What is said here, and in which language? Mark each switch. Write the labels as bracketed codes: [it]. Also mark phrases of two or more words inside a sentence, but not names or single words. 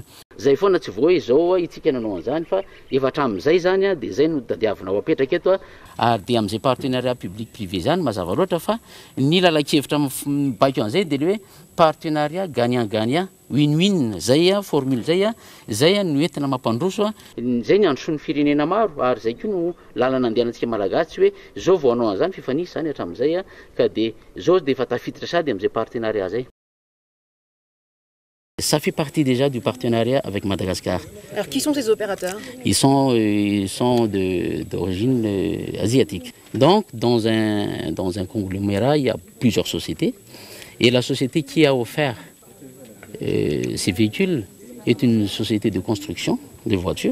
[mg] Zay foana tsy voa hoe zao itsika nanao an'izany fa efa hatramin'izay zany dia zay no tadiavina ho apetraka eto ary dia amin'izay [fr] partenariat public privé [mg] zany mazava loatra fa ny lala-kevitra mibaiky an'izay dia le hoe [fr] partenariat gagnant-gagnant [mg] win-win zay formule zay no entina mampandroso zay ny androsoan'ny firenena maro ary zay koa no lalana andehanantsika malagasy hoe zao vao hanao an'izany fifanisy zany hatramin'izay ka dia zao dia efa tafiditra sady amin'izay partenariat zay. [fr] Ça fait partie déjà du partenariat avec Madagascar. Alors qui sont ces opérateurs? Ils sont d'origine asiatique. Donc dans un conglomérat, il y a plusieurs sociétés. Et la société qui a offert ces véhicules est une société de construction de voitures.